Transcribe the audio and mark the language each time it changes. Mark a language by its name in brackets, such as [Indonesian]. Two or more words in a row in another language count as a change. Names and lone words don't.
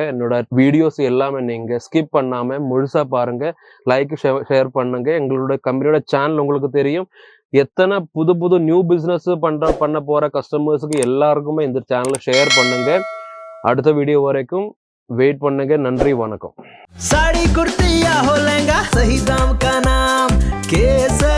[Tamil] என்னோட வீடியோஸ் எல்லாமே நீங்க ஸ்கிப் பண்ணாம முழுசா பாருங்க, [English] like share [Tamil] பண்ணுங்க. எங்களோட கம்பெனியோட சேனல் உங்களுக்கு தெரியும். எத்தனை புது [English] new business [Tamil] பண்ண போற கஸ்டமர்ஸுக்கு எல்லாருக்குமே இந்த சேனலை ஷேர் பண்ணுங்க. அடுத்த வீடியோ வரைக்கும் வெயிட் பண்ணுங்க. நன்றி, வணக்கம். [Hindi] साड़ी कुर्ती या हो लहंगा, सही दाम का नाम